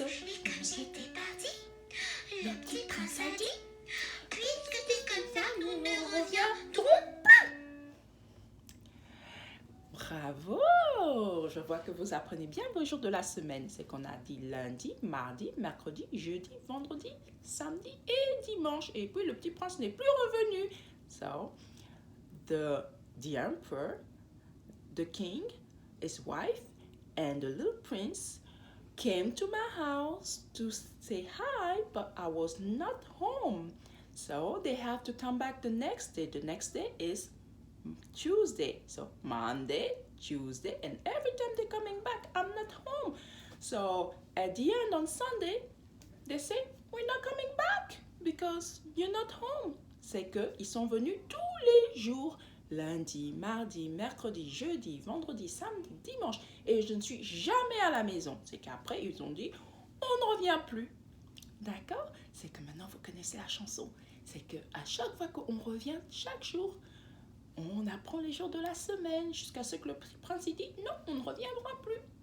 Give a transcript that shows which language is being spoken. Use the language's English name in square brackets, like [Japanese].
[French] Et comme j'étais parti, le petit prince a dit puisque c'est comme ça, nous ne reviendrons pas. Bravo! Je vois que vous apprenez bien vos jours de la semaine. C'est qu'on a dit lundi, mardi, mercredi, jeudi, vendredi, samedi et dimanche. Et puis le petit prince n'est plus revenu. [English] So, the emperor, the king, his wife, and the little prince came to my house to say hi, but I was not home. So they have to come back the next day. The next day is Tuesday. So Monday, Tuesday, and every time they're coming back, I'm not home. So at the end on Sunday, they say, we're not coming back. because you're not home. [French] C'est qu'ils sont venus tous les jours. Lundi, mardi, mercredi, jeudi, vendredi, samedi, dimanche. Et je ne suis jamais à la maison. C'est qu'après, ils ont dit, on ne revient plus. D'accord? C'est que maintenant, vous connaissez la chanson. C'est qu'à chaque fois qu'on revient, chaque jour, on apprend les jours de la semaine jusqu'à ce que le prince dit, non, on ne reviendra plus.